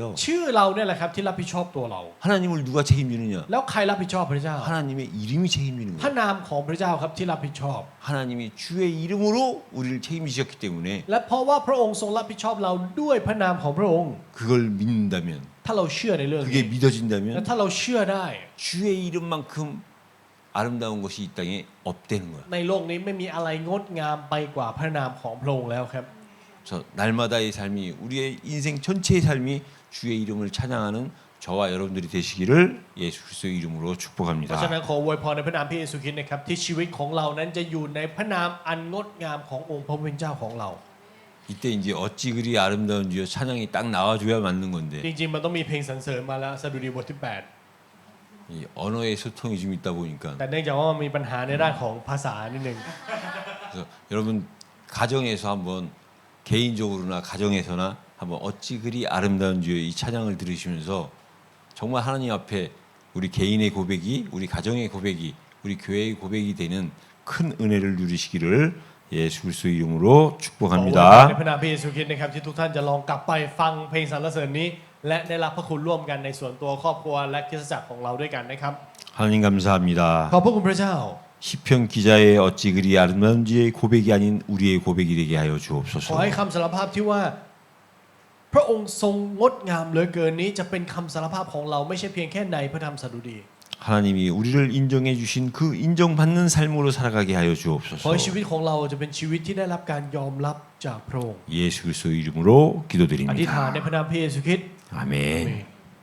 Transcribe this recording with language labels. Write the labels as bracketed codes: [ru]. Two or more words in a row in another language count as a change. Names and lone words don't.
[th] ชื่อเราเนี่ยแหละครับที่รับผิดชอบตัวเรา [ko] 하나님을 누가 책임지느냐? [th] แล้วใครรับผิดชอบพระเจ้า [ko] 하나님의 이름이 책임지는 [th] พระ [ko] 거예요. [th] นามของพระเจ้าครับที่รับผิดชอบ [ko] 하나님이 주의 이름으로 우리를 책임지셨기 때문에 [th] และเพราะว่าพระองค์ทรงรับผิดชอบเราด้วยพระนามของพระองค์ [ko] 그걸 믿는다면 [th] ถ้าเราเชื่อในเรื่อง [ko] 그게 [th] นี้ และ [ko] 믿어진다면 [th] ถ้าเราเชื่อได้ [ko] 주의 이름만큼 아름다운 것이 이 땅에 없다는 거야. [th] ในโลกนี้ไม่มีอะไรงดงามไปกว่าพระนามของพระองค์แล้วครับ [ko] 그래서 날마다의 삶이 우리의 인생 전체의 삶이 주의 이름을 찬양하는 저와 여러분들이 되시기를 예수 그리스도의 이름으로 [th] เพราะฉะ [ko] 축복합니다. [th] นั้นขออวยพรในพระนามพระเยซูคริสต์นะครับที่ชีวิตของเรานั้นจะอยู่ในพระนามอันงดงามขององค์พระผู้เป็นเจ้าของเรา [ko] 이때 이제 어찌 그리 아름다운지요 찬양이 딱 나와줘야 맞는 건데 [th] จริงๆมันต้องมีเพลงสรรเสริญมาแล้วสดุดีบทที่ [ko] 이 언어의 소통이 좀 있다 보니까 [th] 8 แต่เนื่องจากว่ามันมีปัญหาในด้านของภาษานิดนึง [ko] 그래서 여러분 가정에서 한번 개인적으로나 가정에서나 한번 어찌 그리 아름다운지요 이 찬양을 들으시면서 정말 하나님 앞에 우리 개인의 고백이 우리 가정의 고백이 우리 교회의 고백이 되는 큰 은혜를 누리시기를 예수 그리스도 이름으로 [th] ขออวยพรใน [ko] 축복합니다. [th] พระนามพระเยซูคริสต์นะครับที่ทุกท่านจะลองกลับไปฟังเพลงสรรเสริญนี้ และได้รับพระคุณร่วมกันในส่วนตัวครอบครัวและคริสตจักรของเราด้วยกันนะครับ [ko] 하나님 감사합니다. [th] ขอบพระคุณพระเจ้า [ko] 시편 기자의 어찌 그리 아름다운지의 고백이 아닌 우리의 고백이 되게 하여 [th] ขอ [ko] 주옵소서. [th] ให้คำสารภาพที่ว่าพระองค์ทรงงดงามเหลือเกินนี้จะเป็นคำสารภาพของเราไม่ใช่เพียงแค่ในพระธรรมสดุดี [ko] 하나님이 우리를 인정해 주신 그 인정받는 삶으로 살아가게 하여 [th] ขอ [ko] 주옵소서. [th] ให้ชีวิตของเราจะเป็นชีวิตที่ได้รับการยอมรับจากพระองค์ [ko] 예수 그리스도 이름으로 [th] อธิษฐาน [ko] 기도드립니다. [th] ในพระนามพระเยซูคริสต์ [ko] 아멘.